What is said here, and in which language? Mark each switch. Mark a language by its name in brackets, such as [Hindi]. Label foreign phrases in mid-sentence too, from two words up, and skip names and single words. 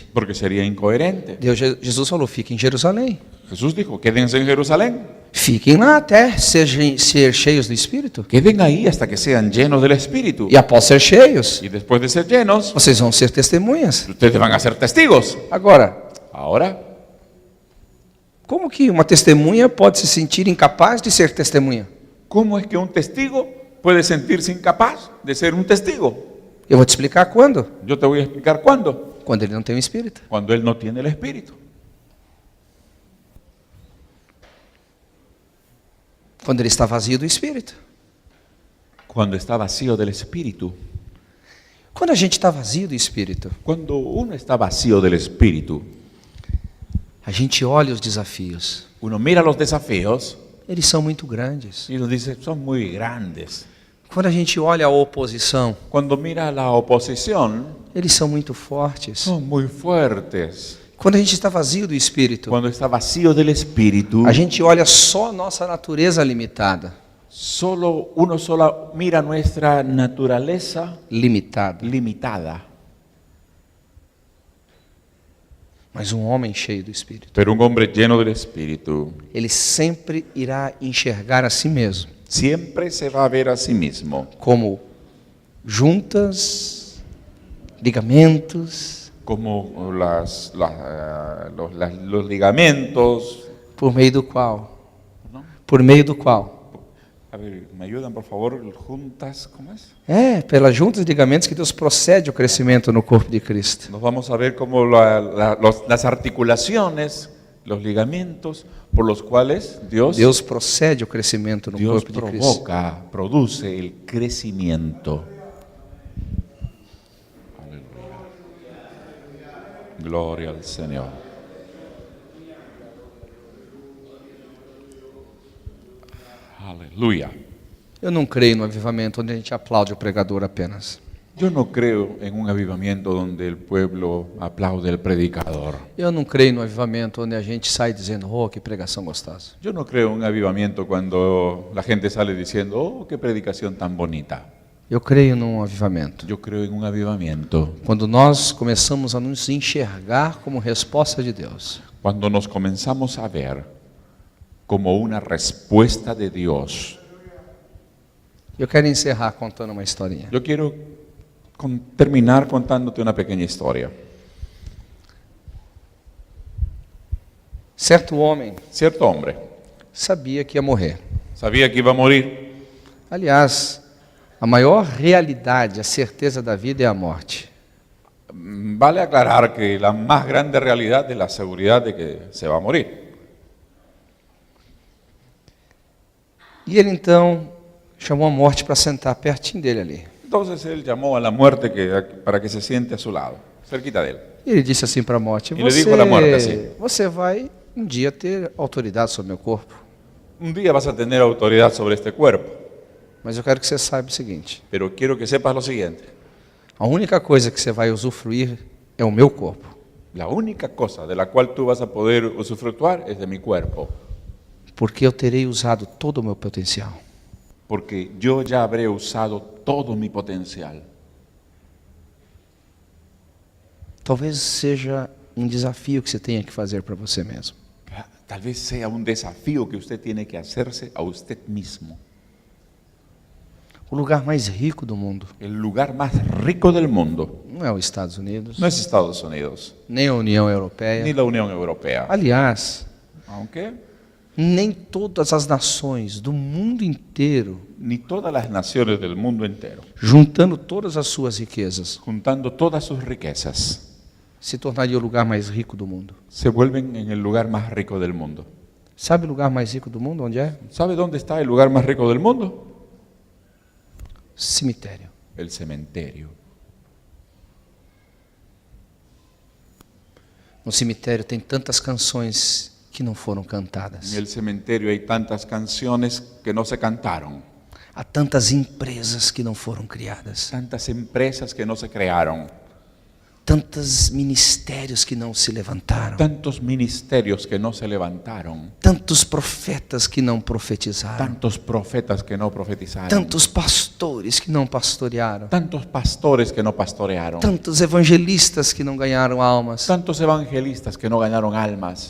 [Spanish] porque sería incoherente. [Portuguese] Jesus falou, fiquem em Jerusalém. [Spanish] Jesús dijo, quédense en Jerusalén, [Portuguese] Fiquem lá até ser cheios do Espírito. [Spanish] queden ahí hasta que sean llenos del Espíritu. [Portuguese] E após ser cheios, [Spanish] Y después de ser llenos, [Portuguese] vocês vão ser testemunhas. [Spanish] ustedes van a ser testigos. [Portuguese] Agora, [Spanish] Ahora, [Portuguese] como que uma testemunha pode se sentir incapaz de ser testemunha? [Spanish] ¿cómo es que un testigo puede sentirse incapaz de ser un testigo? [Portuguese] Eu vou te explicar quando. [Spanish] Yo te voy a explicar cuándo. [Portuguese] Quando ele não tem o Espírito. [Spanish] Cuando él no tiene el Espíritu. [Portuguese] Quando ele está vazio do Espírito. [Spanish] Cuando está vacío del Espíritu. [Portuguese] Quando a gente está vazio do Espírito, [Spanish] Cuando uno está vacío del Espíritu, [Portuguese] a gente olha os desafios. [Spanish] uno mira los desafíos [Portuguese] Eles são muito grandes. [Spanish] y uno dice, son muy grandes. [Portuguese] Quando a gente olha a oposição, [Spanish] Cuando mira la oposición, [Portuguese] eles são muito fortes. [Spanish] son muy fuertes. [Portuguese] Quando a gente está vazio do Espírito, [Spanish] Cuando está vacío del Espíritu, [Portuguese] a gente olha só a nossa natureza limitada. [Spanish] uno solo mira nuestra naturaleza [Portuguese] Limitada. [Spanish] limitada. [Portuguese] Mas um homem cheio do Espírito, [Spanish] Pero un hombre lleno del Espíritu [Portuguese] ele sempre irá enxergar a si mesmo [Spanish] siempre se va a ver a sí mismo [Portuguese] como juntas, ligamentos, [Spanish] como los ligamentos. [Portuguese] por meio do qual, [Spanish] A ver, ¿me ayudan por favor? Juntas, ¿cómo es? [Portuguese] pelas juntas e ligamentos que Deus procede o crescimento no corpo de Cristo. [Spanish] Nos vamos a ver como las articulaciones, los ligamentos por los cuales Dios [Portuguese] procede o crescimento no corpo de Cristo. [Spanish] produce el crecimiento. Aleluya. Gloria al Señor. [Portuguese] Aleluia. Eu não creio no avivamento onde a gente aplaude o pregador apenas. [Spanish] Yo no creo en un avivamiento donde el pueblo aplaude al predicador. [Portuguese] Eu não creio no avivamento onde a gente sai dizendo, oh, que pregação gostosa. [Spanish] Yo no creo en un avivamiento cuando la gente sale diciendo, oh, qué predicación tan bonita. [Portuguese] Eu creio num avivamento. [Spanish] Yo creo en un avivamiento [Portuguese] Quando nós começamos a nos enxergar como resposta de Deus. [Spanish] cuando nos comenzamos a ver como una respuesta de Dios. [Portuguese] Eu quero encerrar contando uma historinha. [Spanish] Yo quiero terminar contándote una pequeña historia. [Portuguese] Certo homem [Spanish] Cierto hombre [Portuguese] sabia que ia morrer. [Spanish] sabía que iba a morir. [Portuguese] Aliás, a maior realidade, a certeza da vida é a morte. [Spanish] Vale aclarar que la más grande realidad es la seguridad de que se va a morir. [Portuguese] E ele então chamou a morte para sentar pertinho dele ali. [Spanish] Entonces él llamó a la muerte para que se siente a su lado, cerquita de él. [Portuguese] E ele disse assim para a morte: E ele [Spanish] dijo a la muerte assim: [Portuguese] você vai um dia ter autoridade sobre meu corpo, [Spanish] Un día vas a tener autoridad sobre este cuerpo, [Portuguese] mas eu quero que você saiba o seguinte: [Spanish] pero quiero que sepas lo siguiente. [Portuguese] a única coisa que você vai usufruir é o meu corpo, [Spanish] La única cosa de la cual tú vas a poder usufructuar es de mi cuerpo, [Portuguese] porque eu terei usado todo o meu potencial. [Spanish] porque yo ya habré usado todo mi potencial. [Portuguese] Talvez seja um desafio que você tenha que fazer para você mesmo. [Spanish] Tal vez sea un desafío que usted tiene que hacerse a usted mismo. [Portuguese] O lugar mais rico do mundo [Spanish] El lugar más rico del mundo [Portuguese] não é os Estados Unidos, [Spanish] no es Estados Unidos, [Portuguese] nem a União Europeia. [Spanish] ni la Unión Europea, [Portuguese] Aliás, [Spanish] aunque [Portuguese] nem todas as nações do mundo inteiro, [Spanish] ni todas las naciones del mundo entero, [Portuguese] juntando todas as suas riquezas, [Spanish] juntando todas sus riquezas, [Portuguese] se tornaria o lugar mais rico do mundo. [Spanish] se vuelven en el lugar más rico del mundo. [Portuguese] Sabe o lugar mais rico do mundo onde é? [Spanish] ¿Sabe dónde está el lugar más rico del mundo? [Portuguese] Cemitério. [Spanish] El cementerio. [Portuguese] No cemitério tem tantas canções que não foram cantadas. [Spanish] En el cementerio hay tantas canciones que no se cantaron, [Portuguese] Há tantas empresas que não foram criadas. [Spanish] tantas empresas que no se crearon, [Portuguese] Tantos ministérios que não se levantaram. [Spanish] tantos ministerios que no se levantaron, [Portuguese] Tantos profetas que não profetizaram. [Spanish] tantos profetas que no profetizaron, [Portuguese] Tantos pastores que não pastorearam. [Spanish] tantos pastores que no pastorearon, [Portuguese] Tantos evangelistas que não ganharam almas. [Spanish] tantos evangelistas que no ganaron almas,